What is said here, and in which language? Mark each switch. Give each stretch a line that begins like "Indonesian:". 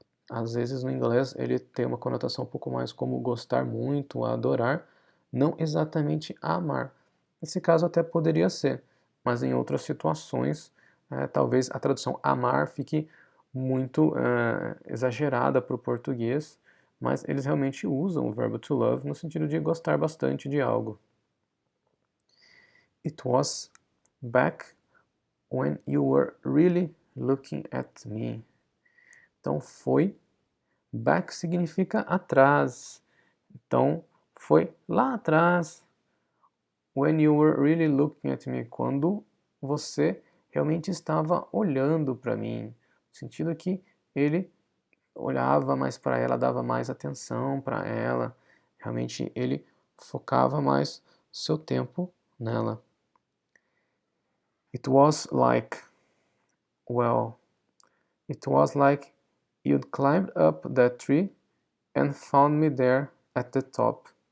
Portuguese: Às vezes, no inglês, ele tem uma conotação um pouco mais como gostar muito, adorar, não exatamente amar. Nesse caso, até poderia ser, mas em outras situações, talvez a tradução amar fique muito exagerada para o português, mas eles realmente usam o verbo to love no sentido de gostar bastante de algo.
English: It was back when you were really looking at me.
Portuguese: Então foi, back significa atrás. Então foi lá atrás,
English: when you were really looking at me,
Portuguese: quando você realmente estava olhando para mim. No sentido que ele olhava mais para ela, dava mais atenção para ela. Realmente ele focava mais seu tempo nela.
English: It was like, well, it was like you'd climbed up that tree and found me there at the top.